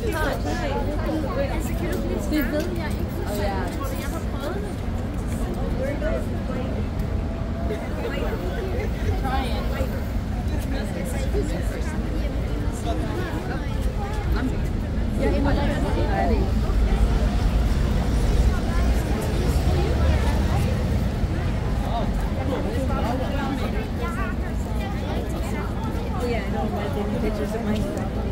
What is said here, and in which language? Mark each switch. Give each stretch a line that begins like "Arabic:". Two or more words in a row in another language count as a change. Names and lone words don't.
Danish: Altså, kan du blive Det ved jeg ikke. Tror du, jeg har prøvet det? Jeg ignorerer det.
English: Yeah, I know. I'm taking pictures of myself.